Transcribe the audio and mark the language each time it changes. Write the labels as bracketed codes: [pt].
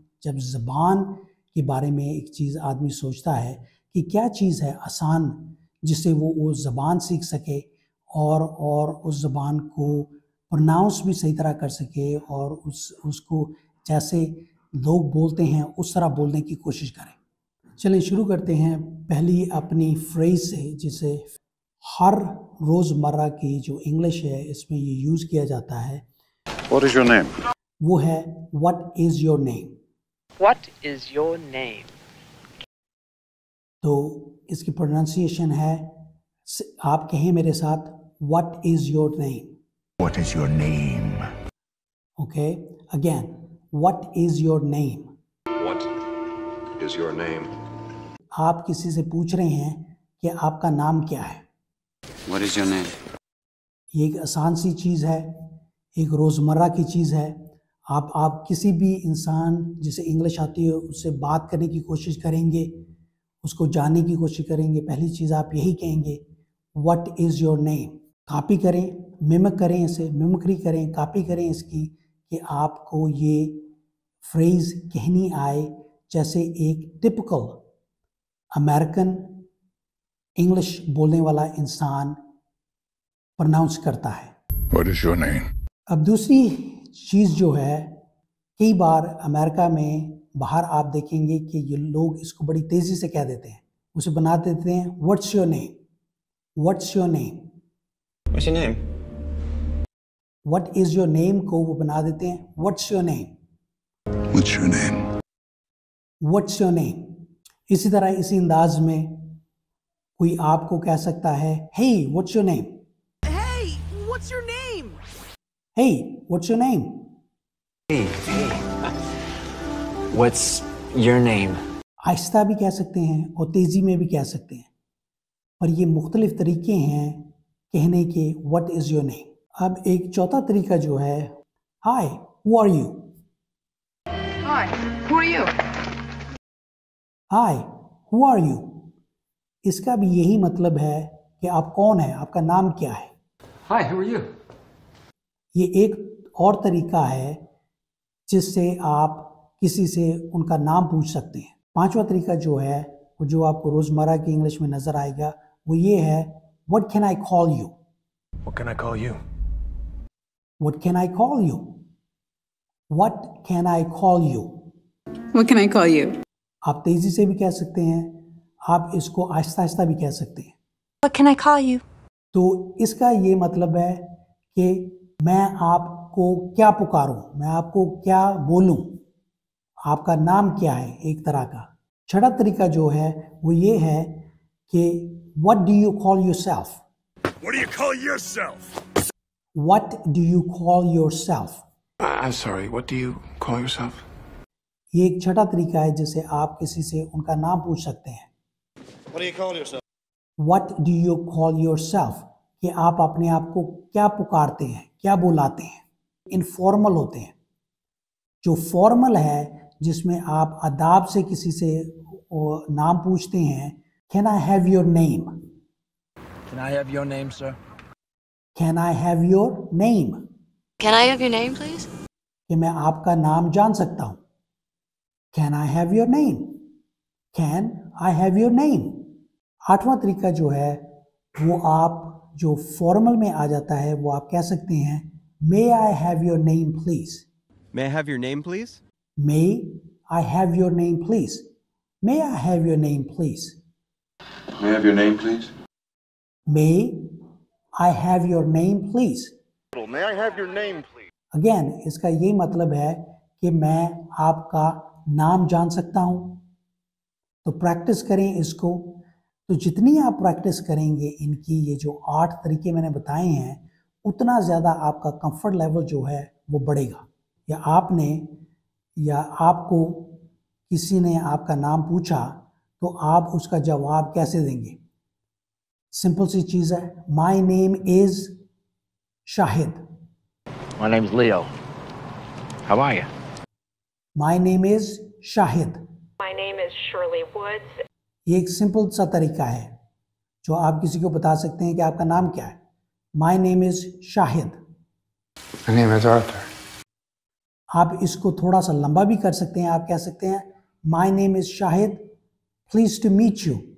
[ur] جب زبان کے بارے میں ایک چیز آدمی سوچتا ہے کہ کیا چیز ہے آسان جس سے وہ زبان سیکھ سکے اور اس زبان کو پروناؤنس بھی صحیح طرح کر سکے, اور اس کو لوگ بولتے ہیں اس طرح بولنے کی کوشش کریں۔ چلیں شروع کرتے ہیں پہلی اپنی فریز سے، جسے ہر روزمرہ کی جو انگلش ہے اس میں یہ یوز کیا جاتا ہے۔ [en] What is your name? [ur] وہ ہے [en] What is your name؟ What is your name? [ur] تو اس کی پروننسیشن ہے، آپ کہیں میرے ساتھ [en] What is your name؟ What is your name? Okay, again, What is your name؟ What is your name? [ur] آپ کسی سے پوچھ رہے ہیں کہ آپ کا نام کیا ہے۔ [en] What is your name? [ur] یہ ایک آسان سی چیز ہے، ایک روزمرہ کی چیز ہے۔ آپ کسی بھی انسان جسے انگلش آتی ہے اس سے بات کرنے کی کوشش کریں گے، اس کو جاننے کی کوشش کریں گے، پہلی چیز آپ یہی کہیں گے [en] What is your name؟ [ur] Copy کریں، ممک کریں، اسے ممکری کریں، کاپی کریں اس کی، کہ آپ کو یہ فریز کہنی آئے جیسے ایک ٹپکل امریکن انگلش بولنے والا انسان پرناؤنس کرتا ہے۔ [en] What is your name? [ur] اب دوسری چیز جو ہے، کئی بار امریکہ میں باہر آپ دیکھیں گے کہ یہ لوگ اس کو بڑی تیزی سے کہہ دیتے ہیں، اسے بنا دیتے ہیں [en] What's your name؟ What's your name؟ What's your name? What is your name [ur] کو وہ بنا دیتے ہیں [en] What's your name؟ What's your name? What's your name؟ [ur] اسی طرح اسی انداز میں کوئی آپ کو کہہ سکتا ہے [en] Hey, what's your name؟ Hey, what's your name? Hey, what's your name؟ What's your name? [ur] آہستہ بھی کہہ سکتے ہیں اور تیزی میں بھی کہہ سکتے ہیں، پر یہ مختلف طریقے ہیں کہنے کے [en] What is your name؟ [ur] اب ایک چوتھا طریقہ جو ہے [en] Hi, who are you؟ Hi, who are you? Hi, who are you؟ [ur] اس کا بھی یہی مطلب ہے کہ آپ کون ہیں، آپ کا نام کیا ہے۔ [en] Hi, who are you? [ur] یہ ایک اور طریقہ ہے جس سے آپ کسی سے ان کا نام پوچھ سکتے ہیں۔ پانچواں طریقہ جو ہے، جو آپ کو روزمرہ کی انگلش میں نظر آئے گا، وہ یہ ہے [en] What can I call you؟ What can I call you? What can I call you؟ What can I call you؟ What can I call you? [ur] آپ تیزی سے بھی کہہ سکتے ہیں، آپ اس کو آہستہ آہستہ بھی کہہ سکتے ہیں۔ [en] What can I call you? [ur] تو اس کا یہ مطلب ہے کہ میں آپ کو کیا پکاروں، میں آپ کو کیا بولوں، آپ کا نام کیا ہے، ایک طرح کا۔ چھٹا طریقہ جو ہے وہ یہ ہے کہ [en] What do you call yourself؟ What do you call yourself? What do you call yourself؟ I'm sorry, what do you call yourself? [ur] یہ ایک چھٹا طریقہ ہے جسے آپ کسی سے ان کا نام پوچھ سکتے ہیں۔ [en] What do you call yourself? What do you call yourself؟ [ur] کہ آپ اپنے آپ کو کیا پکارتے ہیں، کیا بلاتے ہیں۔ انفارمل ہوتے ہیں۔ جو فارمل ہے جس میں آپ اداب سے کسی سے نام پوچھتے ہیں [en] Can I have your name؟ Can I have your name, sir? Can I have your name؟ Can I have your name, please? [ur] کہ میں آپ کا نام جان سکتا ہوں۔ [en] Can I have your name؟ [ur] Can I have your name؟ آٹھواں طریقہ جو ہے وہ آپ جو فارمل میں آ جاتا ہے وہ آپ کہہ سکتے ہیں [en] May I have your name please؟ May I have your name, please? May I have your name please؟ May I have your name please؟ May I have your name, please? May I have your name please؟ May I have your name, please? Again [ur] اس کا یہ مطلب ہے کہ میں آپ کا نام جان سکتا ہوں۔ تو پریکٹس کریں اس کو۔ تو جتنی آپ پریکٹس کریں گے ان کی، یہ جو 8 طریقے میں نے بتائے ہیں، اتنا زیادہ آپ کا کمفرٹ لیول جو ہے وہ بڑھے گا۔ یا آپ کو کسی نے آپ کا نام پوچھا تو آپ اس کا جواب کیسے دیں گے؟ سمپل سی چیز ہے، [en] My name is Shahid. My name's Leo. How are you? My name is Shahid. My name is Shirley Woods. [ur] یہ ایک سمپل سا طریقہ ہے جو آپ کسی کو بتا سکتے ہیں کہ آپ کا نام کیا ہے۔ [en] My name is Shahid. My name is Arthur. [ur] آپ اس کو تھوڑا سا لمبا بھی کر سکتے ہیں، آپ کہہ سکتے ہیں [en] My name is Shahid, please to meet you.